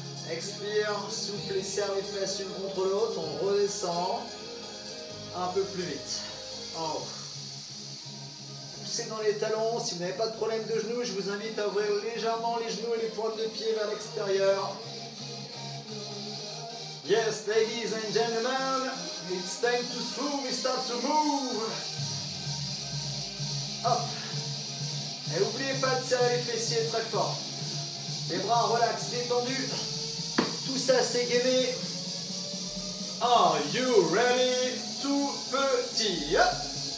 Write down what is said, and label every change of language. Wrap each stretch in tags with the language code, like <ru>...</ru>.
<fr>Expire, souffle et serre les fesses l'une contre l'autre. On redescend un peu plus vite. En haut. Poussez dans les talons. Si vous n'avez pas de problème de genoux, je vous invite à ouvrir légèrement les genoux et les pointes de pied vers l'extérieur.</fr> <en>Yes, ladies and gentlemen, it's time to swim, we start to move. Hop.</en> <fr>Et n'oubliez pas de serrer les fessiers très fort. Les bras relax, détendus. Tout ça c'est gainé.</fr> <en>Are you ready?</en> <fr>Tout petit. Hop.</fr>